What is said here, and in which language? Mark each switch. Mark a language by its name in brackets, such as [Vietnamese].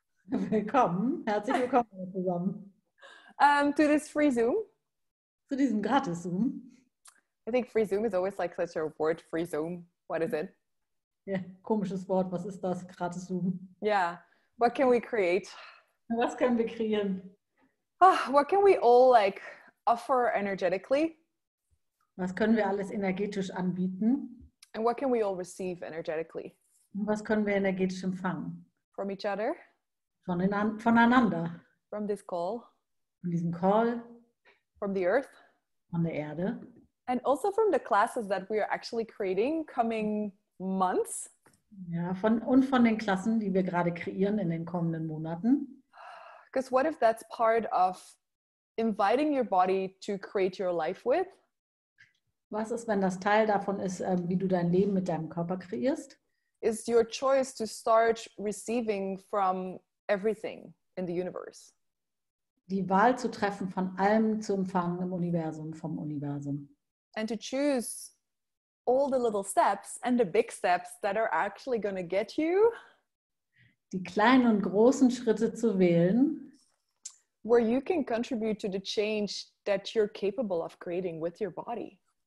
[German] Willkommen, herzlich willkommen alle zusammen [English] to this free Zoom. [German] zu diesem Gratis-Zoom. [English] I think free Zoom is always like such a word, free Zoom. What is it? [German] Ja, komisches Wort, was ist das? Gratis-Zoom. [English] Yeah. What can we create? [German] Was können wir kreieren? [English] What can we all like offer energetically? [German] Was können wir alles energetisch anbieten? [English] And what can we all receive energetically? [German] Und was können wir energetisch empfangen? [English] From each other? [German] Voneinander. [English] From this call? [German] Von diesem Call, [English] From the earth? [German] von der Erde. [English] And also from the classes that we are actually creating coming months. [German] Ja, von den Klassen, die wir gerade kreieren in den kommenden Monaten. [English] Because what if that's part of inviting your body to create your life with? [German] Was ist, wenn das Teil davon ist, wie du dein Leben mit deinem Körper kreierst? [English] Is your choice to start receiving from everything in the universe. [German] Die Wahl zu treffen, von allem zu empfangen im Universum, vom Universum. [English] And to choose all the little steps and the big steps that are actually going to get you [German] Die kleinen und großen Schritte zu wählen, [English] where you can contribute to the change that you're capable of creating with your body.